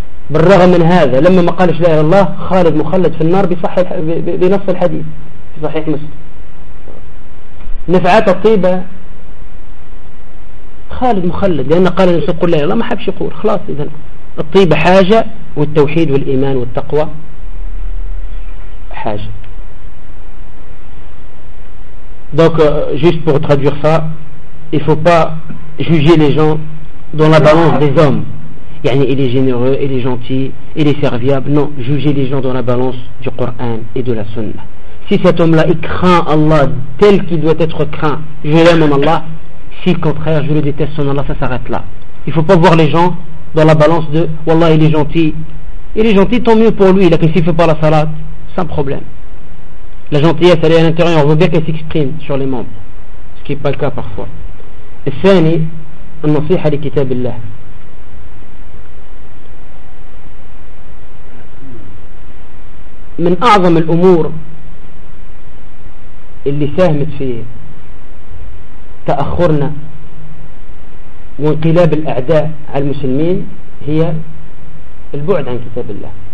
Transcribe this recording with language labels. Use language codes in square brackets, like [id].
[ar] بالرغم من هذا لما ما قالش لا إله إلا الله خالد مخلد في النار بنص الحديث في صحيح مسلم. نفعات الطيبة خالد مخلد، لأن قال النبي صلى الله عليه وسلم ما حبش يقول خلاص. إذن الطيبة حاجة والتوحيد والإيمان والتقوى حاجة. [fr] Donc, juste pour traduire ça, il ne faut pas juger les gens dans la balance des hommes. Yani, il est généreux, il est gentil, il est serviable. Non, juger les gens dans la balance du Coran et de la Sunna. Si cet homme-là, il craint Allah tel qu'il doit être craint, je l'aime en Allah. Si au contraire, je le déteste en Allah, ça s'arrête là. Il ne faut pas voir les gens dans la balance de « Wallah, il est gentil ». Il est gentil, tant mieux pour lui. Là, s'il ne fait pas la salat, sans problème. La gentillesse, elle est à l'intérieur, on veut bien qu'elle s'exprime sur les membres, ce qui n'est pas le cas parfois. [ar] Et ثاني, النصيحة لكتاب الله. من أعظم الأمور اللي ساهمت في تأخرنا وانقلاب الأعداء على المسلمين هي البعد عن كتاب الله.